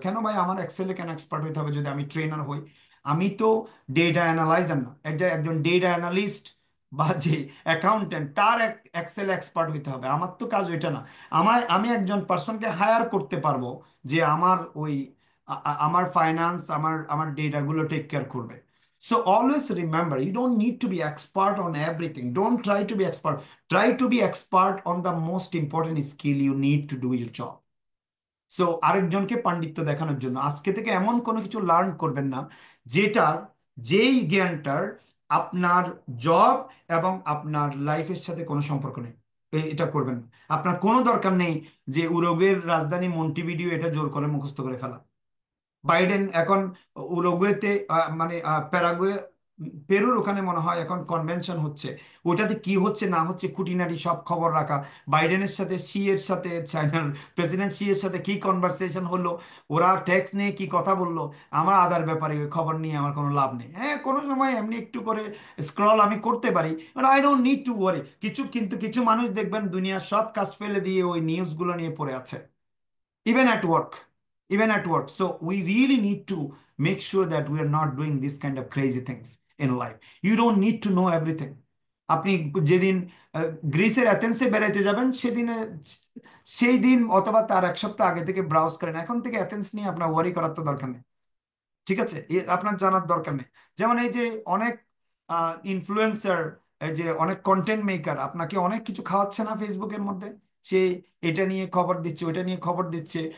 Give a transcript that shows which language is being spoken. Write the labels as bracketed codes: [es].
[bn] কেন ভাই, আমার এক্সেলে কেন এক্সপার্ট হইতে হবে যদি আমি ট্রেনার হই? আমি তো ডেটা অ্যানালাইজার না, এটা একজন ডেটা অ্যানালিস্ট বা যে অ্যাকাউন্টেন্ট, তার এক্সেল এক্সপার্ট হইতে হবে। আমার তো কাজ ওইটা না। আমি একজন পার্সনকে হায়ার করতে পারবো যে আমার ওই আমার ফাইন্যান্স, আমার আমার ডেটাগুলো টেক কেয়ার করবে। [en] So always remember, you don't need to be expert on everything. Don't try to be expert. Try to be expert on the most important skill you need to do your job. [bn] So আরেকজনকে পাণ্ডিত্য দেখানোর জন্য আজকে থেকে এমন কোনো কিছু learn করবেন না যেটার, যেই জ্ঞানটার আপনার জব এবং আপনার লাইফের সাথে কোনো সম্পর্ক নেই। এটা করবেন না। আপনার কোনো দরকার নেই যে উরুগুয়ের রাজধানী মন্টিভিডিও এটা জোর করে মুখস্থ করে ফেলা। বাইডেন এখন উরুগুয়েতে, মানে প্যারাগুয়ে, পেরুর ওখানে মনে হয় এখন কনভেনশন হচ্ছে, ওটাতে কি হচ্ছে না হচ্ছে খুঁটিনাটি সব খবর রাখা। বাইডেনের সাথে সি এর সাথে, চায়নার প্রেসিডেন্ট সি এর সাথে কি কনভারসেশন হলো, ওরা ট্যাক্স নিয়ে কি কথা বললো, আমার আদার ব্যাপারে ওই খবর নিয়ে আমার কোনো লাভ নেই। হ্যাঁ, কোনো সময় এমনি একটু করে স্ক্রল আমি করতে পারি, [en] but I don't need to worry [bn] কিছু। কিন্তু কিছু মানুষ দেখবেন দুনিয়ার সব কাজ ফেলে দিয়ে ওই নিউজগুলো নিয়ে পড়ে আছে, [en] even at work, even at work. So we really need to make sure that we are not doing this kind of crazy things in life. You don't need to know everything. [bn] আপনি যেদিন গ্রিসের অ্যাথেন্সে বেড়াইতে যাবেন সেদিনে, সেই দিন অথবা তার এক সপ্তাহ আগে থেকে ব্রাউজ করেন, এখন থেকে অ্যাথেন্স নিয়ে আপনার ওয়ারি করার তো দরকার নেই। ঠিক আছে, আপনার জানার দরকার নেই। যেমন এই যে অনেক ইনফ্লুয়েন্সার, এই যে অনেক কন্টেন্ট মেকার আপনাকে অনেক কিছু খাওয়াচ্ছে না ফেসবুকের মধ্যে, সে এটা নিয়ে খবর দিচ্ছে, ওইটা নিয়ে খবর দিচ্ছে।